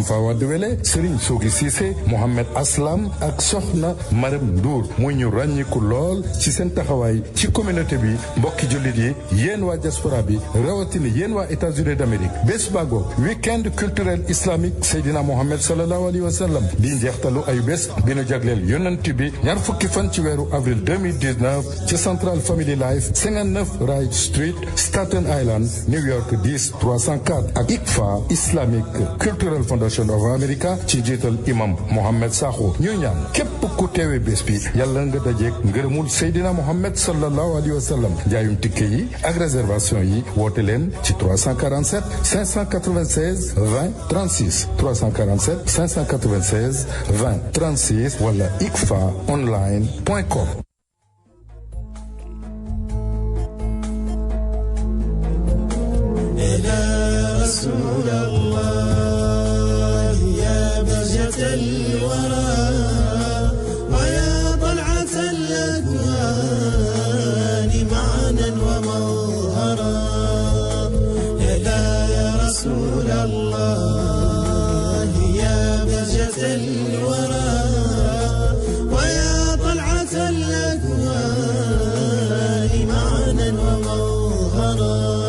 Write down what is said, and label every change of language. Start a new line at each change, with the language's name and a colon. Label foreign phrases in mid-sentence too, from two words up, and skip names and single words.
Wolof: Fawa Dewele Serigne Sogi Cissé Mohamed Aslam ak soxna Marème Ndour muy ñu ràññiku lool ci seen taxawaay ci communauté bi mbokki jullit yi yéen waa diaspora bi rawatina yéen waa États-Unis d'Amérique bés bago
French: week-end culturel islamique
Wolof: Seydina Mohamed
Arabic: صلى الله عليه وسلم
Wolof: di njeextalu ay bés bi nu jagleel yonent bi ñaar fukki fan ci weeru avril 2019 ci Central Family Life 59 Wright Street Staten Island New York 10304 ak ICFA Islamic Cultural Foundation of America ci njiital imam Mohamed Sakho ñuy ñaan képp ku teewe bés bi yàlla nga dajeek ngërëmul Seydina Mohamed
Arabic: صلى الله عليه وسلم
Wolof: jaayum tikke yi ak réservation yi woote leen ci 347 596 20 36 347 596 20 36 wala icfaonline.com.
Arabic: يا رسول الله يا بهجة الورى ويا طلعة الأكوان معنا ومظهرا يا رسول الله يا بهجة الورى ويا طلعة الأكوان معنا ومظهرا.